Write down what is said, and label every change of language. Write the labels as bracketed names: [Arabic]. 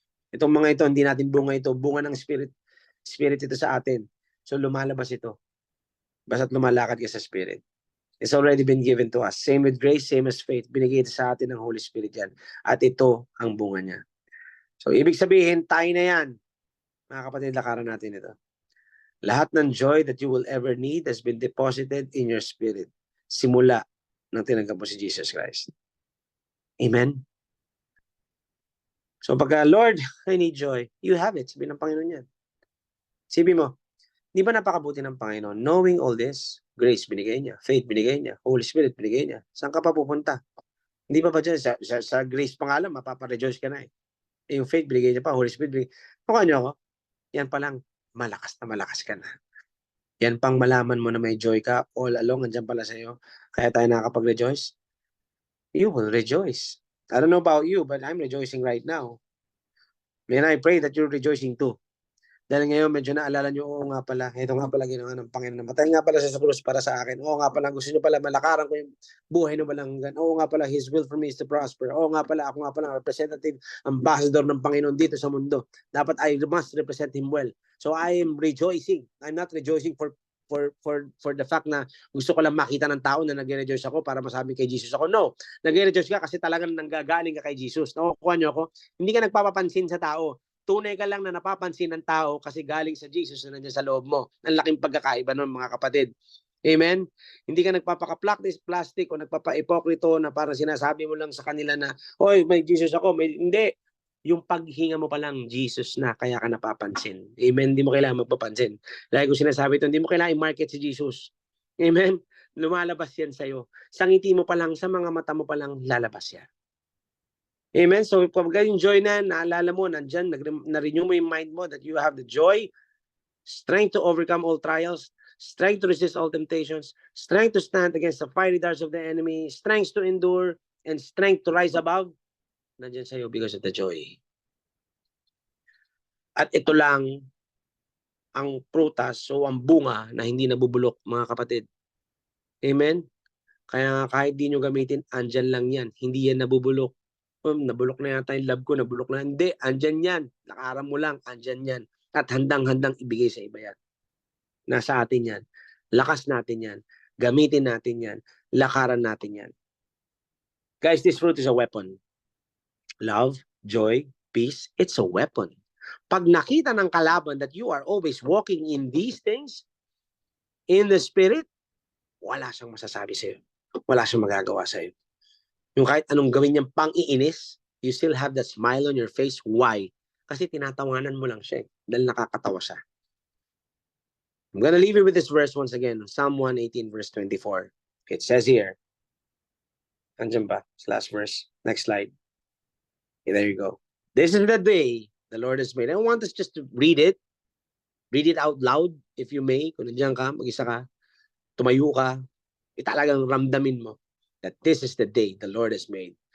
[Filipino] Itong mga ito, hindi natin bunga ito. Bunga ng spirit ito sa atin. So lumalabas ito. Basta't lumalakad ka sa spirit. [English] It's already been given to us. Same with grace, same as faith. [Filipino] Binigay ito sa atin ng Holy Spirit yan. At ito ang bunga niya. So ibig sabihin, tayo na yan. Mga kapatid, lakaran natin ito. Lahat ng [English] joy that you will ever need has been deposited in your spirit. [Filipino] Simula nang tinanggap mo si Jesus Christ. Amen? [English] So pagka, Lord, I need joy, you have it. [Filipino] Sabi ng Panginoon yan. Sabi mo, di ba napakabuti ng Panginoon? Knowing all this, grace binigay niya, faith binigay niya, Holy Spirit binigay niya. Saan ka pa pupunta? Hindi pa dyan? Sa grace pa nga lang, mapaparejoice ka na eh. Yung faith binigay niya pa, Holy Spirit binigay. Mukha niyo ako? Yan pa lang, malakas ka na. Yan pang malaman mo na may joy ka all along, andyan pala sa'yo. Kaya tayo nakakapag-rejoice. You will rejoice. [English] I don't know about you, but I'm rejoicing right now. And I pray that you're rejoicing too. [Filipino] Dahil ngayon, medyo naalala nyo, oo nga pala, ito nga pala ginawa ng Panginoon. Namatay nga pala sa krus para sa akin. Oo nga pala, gusto nyo pala malakaran ko yung buhay ng balanggan. Oo nga pala, [English] His will for me is to prosper. [Filipino] Oo nga pala, ako nga pala, representative, ambassador ng Panginoon dito sa mundo. [English] Dapat I must represent Him well. So I am rejoicing. I'm not rejoicing for the fact [Filipino] na gusto ko lang makita ng tao na nag-rejoice ako para masabi kay Jesus ako. No, nag-rejoice ka kasi talagang nanggagaling ka kay Jesus. Nakukuha nyo ako? Hindi ka nagpapapansin sa tao. Tunay ka lang na napapansin ng tao kasi galing sa Jesus na nandiyan sa loob mo. Ang laking pagkakaiba nun, mga kapatid. Amen? Hindi ka nagpapaka-plastic o nagpapa-ipokrito na parang sinasabi mo lang sa kanila na, oy, may Jesus ako. Hindi. Yung paghinga mo pa lang, Jesus na, kaya ka napapansin. Amen? Hindi mo kailangan magpapansin. Lagi ko sinasabi ito, hindi mo kailangan i-market si Jesus. Amen? Lumalabas yan sa'yo. Sa ngiti mo pa lang, sa mga mata mo pa lang, lalabas yan. Amen? [English] So, pag yung joy na, naalala mo, nandyan, na-renew mo yung mind mo that you have the joy, strength to overcome all trials, strength to resist all temptations, strength to stand against the fiery darts of the enemy, strength to endure, and strength to rise above, [Filipino] nandyan sa'yo [English] because of the joy. [Filipino] At ito lang ang prutas o ang bunga na hindi nabubulok, mga kapatid. Amen? Kaya kahit di nyo gamitin, andyan lang yan. Hindi yan nabubulok. Nabulok na yata yung love ko, nabulok na. Hindi, andyan yan. Nakaram mo lang, andyan yan. At handang-handang ibigay sa iba yan. Nasa atin yan. Lakas natin yan. Gamitin natin yan. Lakaran natin yan. [English] Guys, this fruit is a weapon. Love, joy, peace, it's a weapon. [Filipino] Pag nakita ng kalaban [English] that you are always walking in these things, in the spirit, [Filipino] wala siyang masasabi sa'yo. Wala siyang magagawa sa'yo. Yung kahit anong gawin niyang pang-iinis, [English] you still have that smile on your face. [Filipino] Why? Kasi tinatawanan mo lang siya. Dahil nakakatawa siya. [English] I'm gonna leave you with this verse once again. Psalm 118 verse 24. It says here. [Filipino] Andiyan ba? [English] Last verse. Next slide. Okay, there you go. This is the day the Lord has made. I want us just to read it. [Filipino] Read it out loud if you may. Kung nandiyan ka, mag-isa ka, tumayo ka, talagang ramdamin mo [English] that this is the day the Lord has made.